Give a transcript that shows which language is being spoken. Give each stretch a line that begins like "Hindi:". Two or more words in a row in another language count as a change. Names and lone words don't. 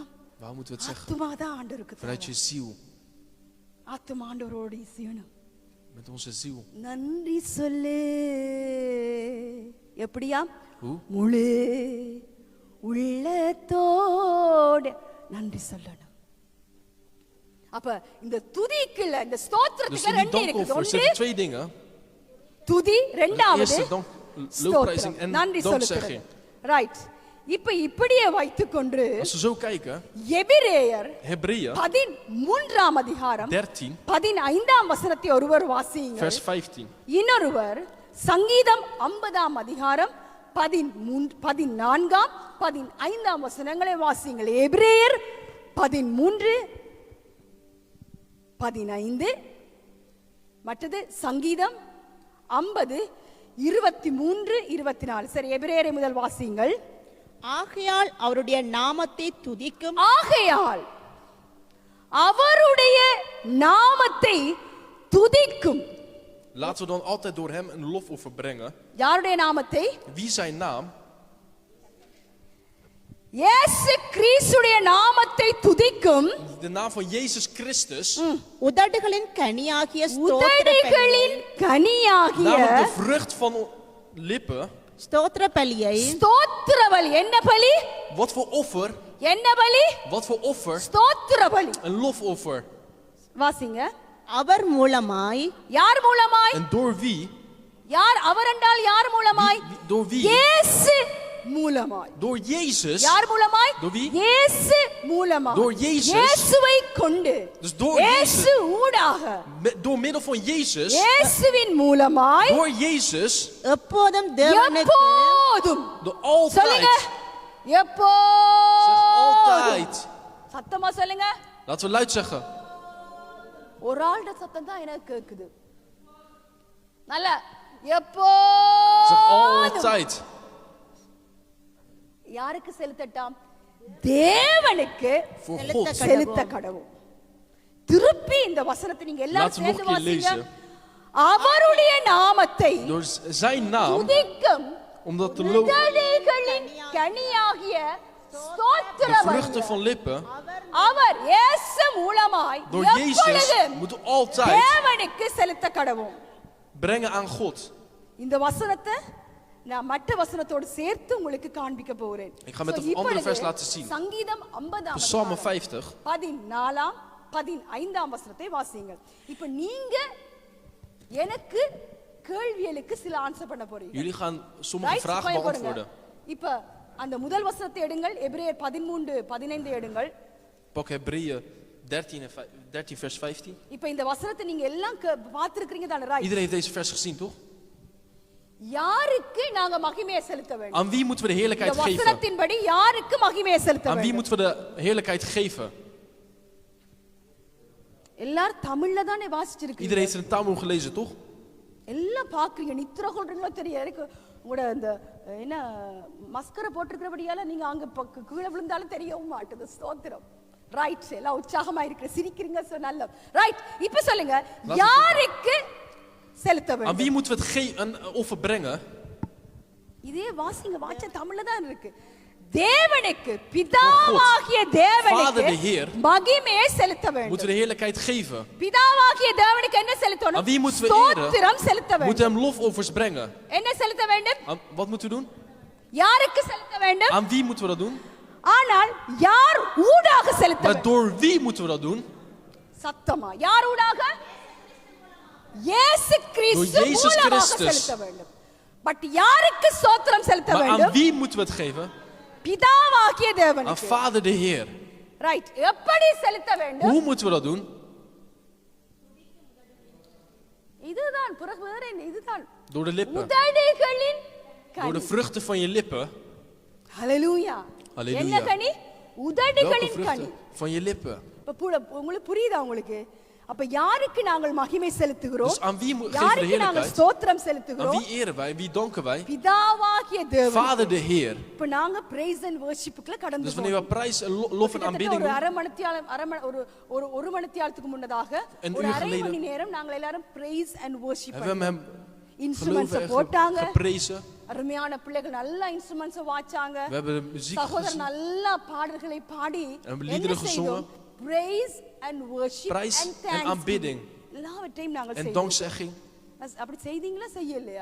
Dutch: Waar moeten we het zeggen?
Tamil: ஆத்துமா தான் ஆண்டவருக்கு
Dutch: Vanuit je ziel.
Tamil: ஆத்துமா ஆண்டவரோடு செய்யணும்.
Dutch: Met onze ziel.
Tamil: நன்றி சொல்லு. எப்படியா?
Dutch: Hoe?
Tamil: முழு உள்ளத்தோடு நன்றி சொல்லணும். அப்ப இந்த துதிக்குள்ள இந்த
Dutch: Dus
Tamil: ஸ்தோத்திரத்துக்கு
Dutch: in die
Tamil: ரெண்டு இருக்குது.
Dutch: dankoffer
Tamil: ஒன்று
Dutch: zitten 2 dingen.
Tamil: துதி,
Dutch: De
Tamil: இரண்டாவது
Dutch: eerste dank,
Tamil: ஸ்தோத்திரம்.
Dutch: lofprijzing en
Tamil: நன்றி சொல்லுகிறது.
Dutch: dankzegging.
Tamil: ரைட். இப்ப இப்படியே வைத்துக்கொண்டு
Dutch: Als we zo kijken,
Tamil: எபிரேயர்
Dutch: Hebreeën
Tamil: 13 அதிகாரம்
Dutch: 13,
Tamil: 15 வசனத்தை ஒருவர் வாசியுங்கள்.
Dutch: vers 15.
Tamil: இன்னொருவர் சங்கீதம் 50 அதிகாரம் 14 15 வசனங்களை வாசியுங்கள். எபிரேயர் 13 15, மற்றது சங்கீதம் 50 23 24. சரி, எபிரேயரை முதல் வாசியுங்கள். ஆகையால் அவருடைய நாமத்தை துதிக்கும் ஆகையால் அவருடைய நாமத்தை துதிக்கும்.
Dutch: Laten we dan altijd door hem een lofoffer brengen.
Tamil: யாருடைய நாமத்தை?
Dutch: Wie zijn naam?
Tamil: இயேசு கிறிஸ்துடைய நாமத்தை துதிக்கும்.
Dutch: De naam van Jezus Christus.
Tamil: உதடுகளின் கனியாகிய ஸ்தோத்திர உதடுகளின் கனியாகிய
Dutch: Namelijk de vrucht van lippen.
Tamil: ஸ்தோத்திர பலியை ஸ்தோத்திர பலி. என்ன பலி?
Dutch: Wat voor offer?
Tamil: என்ன பலி?
Dutch: Wat voor offer?
Tamil: ஸ்தோத்திர பலி.
Dutch: Een lofoffer.
Tamil: வாசிங்க. அவர் மூலமாய் யார் மூலமாய்?
Dutch: En door wie?
Tamil: யார் அவர் என்றால் யார் மூலமாய்?
Dutch: Door wie?
Tamil: இயேசு மூலமாய்.
Dutch: Door Jezus.
Tamil: யார் மூலமாய்?
Dutch: Door wie?
Tamil: இயேசு மூலமாய்.
Dutch: Door Jezus.
Tamil: இயேசுவை கொண்டு.
Dutch: Dus door
Tamil: இயேசு
Dutch: Jezus.
Tamil: ஊடாக.
Dutch: Door middel van Jezus.
Tamil: இயேசுவின் மூலமாய்
Dutch: Door Jezus.
Tamil: எப்போதும் தேவனுக்கு எப்போதும்.
Dutch: Door altijd.
Tamil: சொல்லுங்க.
Dutch: Zeg
Tamil: எப்போதும்.
Dutch: altijd.
Tamil: சத்தமா சொல்லுங்க.
Dutch: Laten we luid zeggen.
Tamil: ஒரு ஆளுடைய சத்தம் தான் எனக்கு கேக்குது. நல்ல
Dutch: Zeg
Tamil: எப்போதும்.
Dutch: altijd.
Tamil: யாருக்கு செலுத்தட்டாம்? தேவனுக்கு
Dutch: Voor God.
Tamil: செலுத்த கடவும். திருப்பி இந்த வசனத்தை நீங்க எல்லாரும்
Dutch: Laten we nog
Tamil: சேர்ந்து
Dutch: een keer
Tamil: வாசிங்க.
Dutch: lezen.
Tamil: அவருடைய நாமத்தை
Dutch: Door zijn naam.
Tamil: துதிக்கும்
Dutch: Omdat de loop.
Tamil: உதடுகளின் கனியாகிய ஸ்தோத்திர
Dutch: De
Tamil: பலி.
Dutch: vruchten van lippen.
Tamil: அவர் இயேசு மூலமாய்
Dutch: Door Jezus
Tamil: எப்பொழுதும்
Dutch: moeten we altijd
Tamil: தேவனுக்கு செலுத்த கடவும்.
Dutch: brengen aan God.
Tamil: இந்த வசனத்தை நான் மற்ற வசனத்தோடு சேர்த்து உங்களுக்கு காண்பிக்க போறேன்.
Dutch: Ik ga met een andere vers laten zien.
Tamil: சங்கீதம் 50
Dutch: Psalm 50.
Tamil: 14 15 வசனத்தை வாசியுங்கள். இப்போ நீங்க எனக்கு கேள்விகளுக்கு சில ஆன்சர் பண்ண போறீங்க.
Dutch: Jullie gaan sommige
English: Right?
Dutch: vragen
Tamil: போய் பாருங்க.
Dutch: beantwoorden.
Tamil: இப்போ அந்த முதல் வசனத்தை எடுங்கள். எபிரேயர் 13 15 எடுங்கள்.
Dutch: Pak Hebreeën 13 vers 15.
Tamil: இப்போ இந்த வசனத்தை நீங்க எல்லாம் பார்த்திருக்கீங்க தானே? ரைட்.
Dutch: Iedereen heeft deze vers gezien, toch?
Tamil: யாருக்கு நாங்க மகிமையை செலுத்த வேண்டும்?
Dutch: Aan wie moeten we de
Tamil: இந்த
Dutch: heerlijkheid geven?
Tamil: வசனத்தின்படி யாருக்கு மகிமையை செலுத்த
Dutch: Aan wie
Tamil: வேண்டும்?
Dutch: moeten we de heerlijkheid geven?
Tamil: எல்லாரும் தமிழ்ல தானே வாசிச்சிருக்கீங்க.
Dutch: Iedereen heeft een Talmud gelezen, toch?
Tamil: எல்லாம் பாக்குறீங்க. நித்திர கொள்றீங்களோ தெரியும். எனக்கு உங்களோட அந்த என்ன மஸ்கரை போட்டிருக்கிறபடியால நீங்க அங்க கீழே விழுந்தாலும் தெரியவும் மாட்டுது. ஸ்தோத்திரம். ரைட். எல்லாம் உற்சாகமா இருக்கிற சிரிக்கிறீங்க. நல்ல ரைட். இப்ப சொல்லுங்க, யாருக்கு செலுத்த
Dutch: Aan
Tamil: வேண்டும்?
Dutch: wie moeten we een offer brengen?
Tamil: இதே வாசிங்க. வாச்ச தமிழ்ல தான் இருக்கு. தேவனுக்கு, பிதாவாகிய
Dutch: Vader de
Tamil: தேவனுக்கு
Dutch: Heer.
Tamil: மகிமையை செலுத்த
Dutch: Moeten we
Tamil: வேண்டும்.
Dutch: de heerlijkheid geven?
Tamil: பிதாவாகிய தேவனுக்கு என்ன
Dutch: Aan
Tamil: செலுத்தணும்?
Dutch: wie moeten we eren?
Tamil: ஸ்தோத்திரம் செலுத்த
Dutch: We moeten
Tamil: வேண்டும்.
Dutch: hem lofoffers brengen.
Tamil: என்ன செலுத்த வேண்டும்?
Dutch: Wat moeten we doen?
Tamil: யாருக்கு செலுத்த வேண்டும்?
Dutch: Aan wie moeten we dat doen?
Tamil: ஆனால் யார் ஊடாக செலுத்த
Dutch: Maar
Tamil: வேண்டும்?
Dutch: door wie moeten we dat doen?
Tamil: சத்தமா யார் ஊடாக? இயேசு கிறிஸ்து
Dutch: Door Jezus
Tamil: மூலமாக
Dutch: Christus.
Tamil: செலுத்த வேண்டும். பட் யாருக்கு ஸ்தோத்திரம் செலுத்த
Dutch: Maar aan
Tamil: வேண்டும்?
Dutch: wie moeten we het geven?
Tamil: பிதாவாகிய
Dutch: Aan
Tamil: தேவனுக்கு.
Dutch: Vader de Heer.
Tamil: ரைட். எப்படி செலுத்த வேண்டும்?
Dutch: Hoe moeten we dat doen?
Tamil: இதுதான் வேற என்ன? இதுதான்
Dutch: Door de lippen.
Tamil: உதடுகளின்
Dutch: Door de
Tamil: கனி.
Dutch: vruchten van je lippen.
Tamil: ஹalleluya.
Dutch: Halleluja.
Tamil: என்ன கனி?
Dutch: Welke
Tamil: உதடுகளின் கனி.
Dutch: vruchten? Van je lippen.
Tamil: உங்களுக்கு புரியுதா உங்களுக்கு? அப்ப யாருக்கு நாங்கள் மகிமை செலுத்துகிறோம்?
Dutch: Dus aan wie geven we de
Tamil: யாருக்கு நாங்கள்
Dutch: heerlijkheid?
Tamil: ஸ்தோத்திரம்
Dutch: Aan
Tamil: செலுத்துகிறோம்?
Dutch: wie eren wij? Wie danken wij?
Tamil: பிதாவாகிய தேவன்.
Dutch: Vader de Heer.
Tamil: இப்ப நாங்க
English: praise and worship
Tamil: க்குள்ள கடந்து
Dutch: Dus wanneer we prijs en lof en aanbidding
Tamil: ஒரு
Dutch: doen,
Tamil: அரை மணித்தியாலம் ஒரு மணித்தியாலத்துக்கு முன்னதாக
Dutch: Een
Tamil: ஒரு
Dutch: uur
Tamil: அரை
Dutch: geleden
Tamil: மணி நேரம் நாங்கள் எல்லாரும்
English: praise and worship
Dutch: hebben we hem
Tamil: இன்ஸ்ட்ருமெண்ட்ஸ்
Dutch: geloven en
Tamil: போட்டாங்க.
Dutch: geprezen.
Tamil: அருமையான பிள்ளைகள் நல்ல இன்ஸ்ட்ருமெண்ட்ஸ் வாச்சாங்க.
Dutch: We hebben de muziek
Tamil: சகோதரர்
Dutch: gezien.
Tamil: நல்ல பாடல்களை பாடி
Dutch: En liederen gezongen.
English: praise and worship
Dutch: Prijs
English: and
Dutch: en
English: thanksgiving
Dutch: aanbidding.
Tamil: எல்லாவற்றையும் நாங்கள்
Dutch: En
Tamil: செய்தோம்.
Dutch: dankzegging.
Tamil: அப்படி செய்தீங்களா செய்யலையா?